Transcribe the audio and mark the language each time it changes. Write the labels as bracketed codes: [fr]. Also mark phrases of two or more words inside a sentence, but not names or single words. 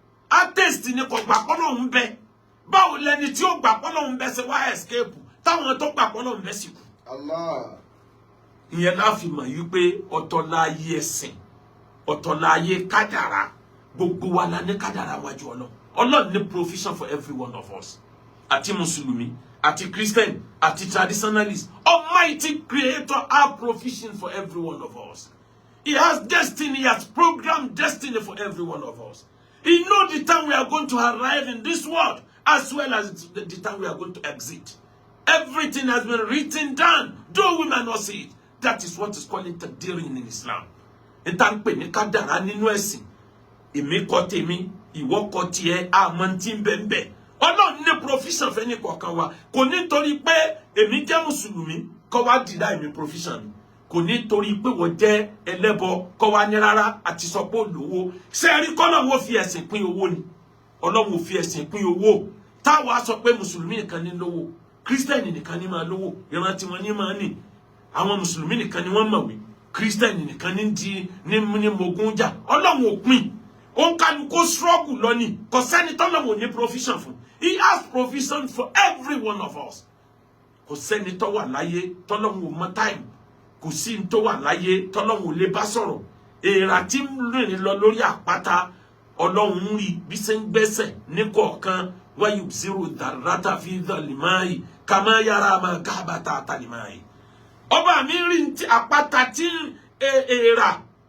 [yo] Atheist ni kò gbà pé Ọlọ́run ń bẹ. Báwo lẹni tí ó gbà pé Ọlọ́run ń bẹ ṣe wá escape? Táwọn tó gbà pé Ọlọ́run ń bẹ sì kú. Allah. Ìyẹn la fi mọ̀ yí pé ọ̀tọ̀ láyé ẹ̀sìn, ọ̀tọ̀ láyé kádàrá. Gbogbo wa la ní kádàrá wájú Ọlọ́run. Ọlọ́run ní [en] provision for every one of us. [yo] Àti Mùsùlùmí, àti Christian, àti traditionalist. [en] Almighty Creator have provision for every one of us. He has destiny, he has programmed destiny for every one of us. He knows the time we are going to arrive in this world, as well as the, the time we are going to exit. Everything has been written down, though we might not see it. That is what is called taqdirin in Islam. [yo] N ta ń pè ní kádàrá nínú ẹ̀sìn. Èmi kọ tèmi, ìwọ kọ tiẹ̀, a mọ tí ń bẹ ń bẹ. Ọlọ́run ní provision fẹ́ ní kọ̀ọ̀kan wa. Kò ní torí pé èmi jẹ́ Mùsùlùmí, kó wá deny mi provision. Kò ní torí pé wọ́n jẹ́ ẹlẹ́bọ kó wá ní rárá àti sọ pé ó lówó. Ṣé ẹ rí k'Ọlọ́run ó fi ẹ̀sìn pín owó ni? Ọlọ́run ò fi ẹ̀sìn pín owó. Táwa sọ pé Mùsùlùmí nìkan ní lówó, Kírísítẹ́nì nìkan ní máa lówó, ìran tiwọn ní máa nì. Àwọn Mùsùlùmí nìkan ni wọ́n mọ̀wé, Kírísítẹ́nì nìkan ní di, ní, ní mogun jà. Ọlọ́run ò pín. Ó ń kálukú struggle lọ ni. Kò sẹ́ni tọ́lọ́run ò ní provision fún. [en] He has provision for every one of us. [yo] Kò sẹ́ni tó wà láyé tọ́lọ́run ò mọ time. Kò sí n tó wà láyé tọ́lọ́run ò lè bá sọ̀rọ̀. Èèrà tí ń rìn lọ lórí àpáta, Ọlọ́run ń rí bí ṣe ń gbẹ́sẹ̀ ní kọ̀ọ̀kan. [ar] وَيُبْصِرُ الذَّرَّةَ فِي الظَّلْمَاءِ كَمَا يَرَى مَا غَابَ تَحْتَ الْمَاءِ. [yo] Ọba mi rí ti àpáta tí ń, e, èèrà,